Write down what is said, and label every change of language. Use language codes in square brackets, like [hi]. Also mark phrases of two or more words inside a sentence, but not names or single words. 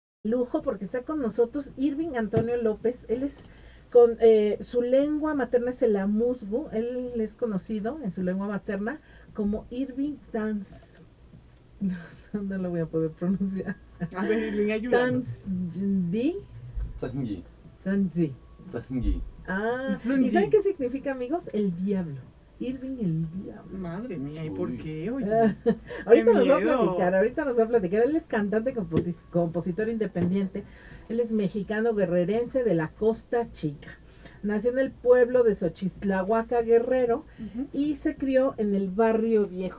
[es] Lujo porque está con nosotros Irving Antonio López. Él es con su lengua materna es el amuzgo. Él es conocido en su lengua materna como Irving Tans. No lo voy a poder pronunciar. A ver, Irving, ayúdanos. Tansdi. Zangi. Tanzi. Zangi. Ah, Zangi. ¿y saben qué significa, amigos? El diablo. Irving el diablo. Madre mía, ¿y por Uy. qué? Oye, Ahorita nos va a miedo. platicar, ahorita nos va a platicar. Él es cantante, compositor independiente. Él es mexicano guerrerense de la Costa Chica. Nació en el pueblo de Xochitlahuaca, Guerrero, y se crió en el barrio viejo.